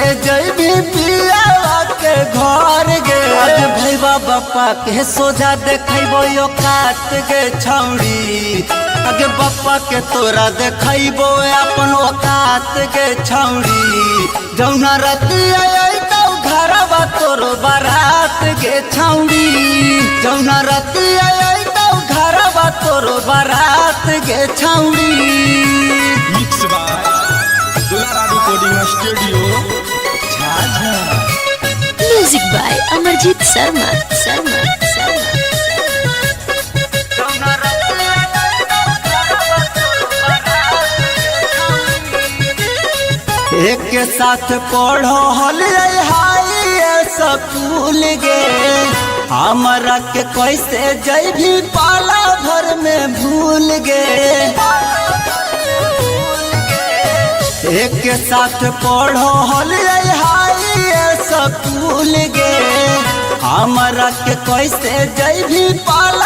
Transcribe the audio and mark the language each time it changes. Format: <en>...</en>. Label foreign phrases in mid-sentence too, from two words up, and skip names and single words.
<anp>जइबी पियावा के घर गे आज भैया बापा के सोझा देखैबो यो काट गे छौड़ी आगे बापा के तोरा देखैबो अपन औकात गे छौड़ी जौना रतिया अइतौ घरवा तोर बारात गे छौड़ी जौना रतिया अइतौ घरवा तोर बारात गे छौड़ी</anp> <en>Mix by Dulara Recording Studio Jhajha. Music by Amarjit Sharma.</en> <anp>एक के साथ पढ़ो हल</anp> <en>high school</en> <anp>गे हमरा के कैसे जइबी पाला भर में भूल गे एक के साथ पढ़ो हल</anp> <en>high school</en> <anp>गे हमरा के कैसे जइबी पाला</anp>